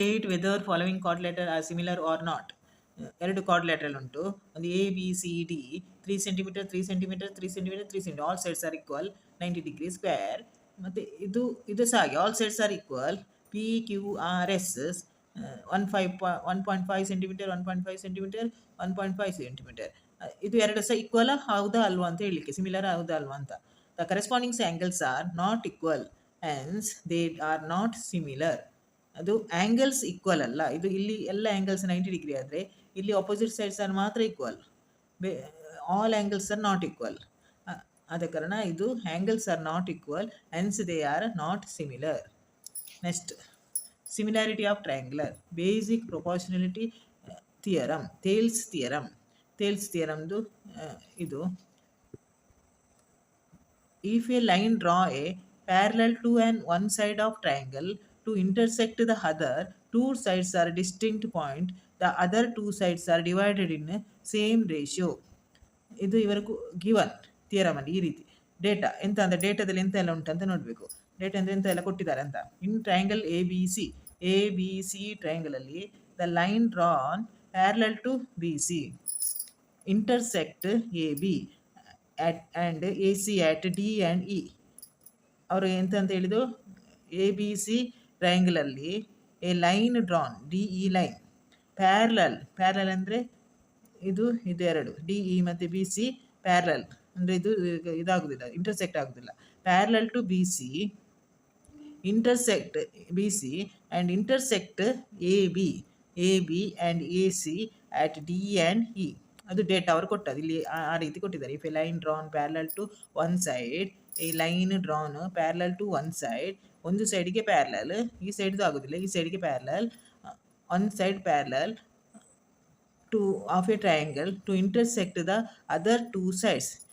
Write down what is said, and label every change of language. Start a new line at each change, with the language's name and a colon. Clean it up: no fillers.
English: State whether following quadrilateral are similar or not.
Kannada: ಎರಡು quadrilateral ಉಂಟು, ಒಂದು A B C D 3 centimetre 3 centimetre 3 centimetre 3 centimetre
English: All sides are equal 90 degree square.
Kannada: ಮತ್ತು ಇದು ಸಹ ಹಾಗೆ
English: all sides are equal
Kannada: P Q R S 1.5 centimetre 1.5 centimetre 1.5 centimetre. ಇದು ಎರಡು ಸಹ ಈಕ್ವಲ್ ಹೌದಾ ಅಲ್ವಾ ಅಂತ ಹೇಳಲಿಕ್ಕೆ, ಸಿಮಿಲರ್ ಹೌದಾ ಅಲ್ವಾ ಅಂತ.
English: The corresponding angles are not equal hence they are not similar.
Kannada: ಅದು ಆ್ಯಂಗಲ್ಸ್ ಈಕ್ವಲ್ ಅಲ್ಲ. ಇದು ಇಲ್ಲಿ ಎಲ್ಲ ಆ್ಯಂಗಲ್ಸ್ 90 ಡಿಗ್ರಿ ಆದರೆ ಇಲ್ಲಿ ಅಪೋಸಿಟ್ ಸೈಡ್ಸ್ ಆರ್ ಮಾತ್ರ equal,
English: All angles are not equal.
Kannada: ಆದ ಕಾರಣ ಇದು
English: Angles are not equal hence they are not similar. Next, similarity of triangular basic proportionality theorem, Thales ಥಿಯರಮ್ದು ಇದು. If a line draw a parallel to one side of triangle to intersect the other two sides are distinct point, the other two sides are divided in same ratio.
Kannada: ಇದು ಇವರೆಗೂ given theorem ಅಲ್ಲಿ ಈ ರೀತಿ data ಎಂತ ಅಂತ, ಡೇಟಾದಲ್ಲಿ ಎಂತ ಎಲ್ಲ ಉಂಟು ಅಂತ ನೋಡಬೇಕು. ಡೇಟಾ ಅಂದರೆ ಎಂತ ಎಲ್ಲ ಕೊಟ್ಟಿದ್ದಾರೆ ಅಂತ.
English: In triangle A B C triangle ಅಲ್ಲಿ the line drawn parallel to B C intersect AB and AC at D and E.
Kannada: ಅವರು ಎಂತ ಅಂತ ಹೇಳಿದ್ದು, A B C ಟ್ರಯಾಂಗಲಲ್ಲಿ A line drawn D E line parallel ಅಂದರೆ ಇದು ಎರಡು D E ಮತ್ತು B C parallel ಅಂದರೆ ಇದಾಗುದಿಲ್ಲ, ಇಂಟರ್ಸೆಕ್ಟ್ ಆಗುದಿಲ್ಲ.
English: Parallel to B C intersect BC and intersect AB and AC at D and E.
Kannada: ಅದು data ಅವರು ಕೊಟ್ಟದ್ದು ಇಲ್ಲಿ ಆ ರೀತಿ ಕೊಟ್ಟಿದ್ದಾರೆ.
English: if a line drawn parallel to one side, ಈ line drawn parallel to one side,
Kannada: ಒಂದು ಸೈಡ್ಗೆ ಪ್ಯಾರಲಲ್, ಈ ಸೈಡ್ದು ಆಗೋದಿಲ್ಲ, ಈ ಸೈಡ್ಗೆ parallel,
English: One side parallel to of a triangle to intersect the other two sides.